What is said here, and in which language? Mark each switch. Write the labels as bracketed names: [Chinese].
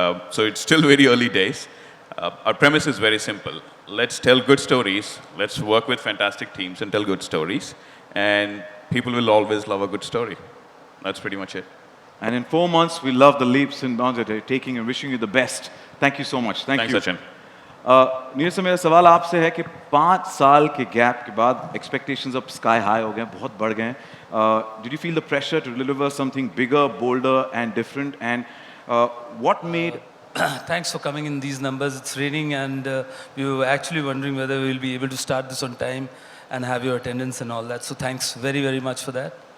[English] So it's still very early days. Our premise is very simple. Let's tell good stories. Let's work with fantastic teams and tell good stories. And people will always love a good story. That's pretty much it. And in 4 months, we love the leaps and bounds that you're taking and wishing you the best. Thank you so much. Thank Thanks, you. Sachin. [Hindi] Neeraj sir मेरा सवाल आपसे है कि 5 साल के gap के बाद expectations अब [English] sky high [Hindi] हो गए हैं, बहुत बढ़ गए हैं. [English] Did you feel the pressure to deliver something bigger, bolder, and different? And what made Thanks for coming in these numbers. It's raining and we were actually wondering whether we'll be able to start this on time and have your attendance and all that. So thanks very much for that.